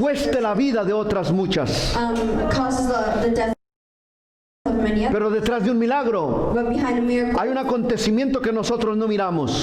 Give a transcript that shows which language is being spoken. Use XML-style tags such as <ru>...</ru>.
<es>cueste la vida de otras muchas.</es> <en>causes the death of many others.</en> <es>Pero detrás de un milagro</es> <en>But behind a miracle,</en> <es>hay un acontecimiento que nosotros no miramos.</es>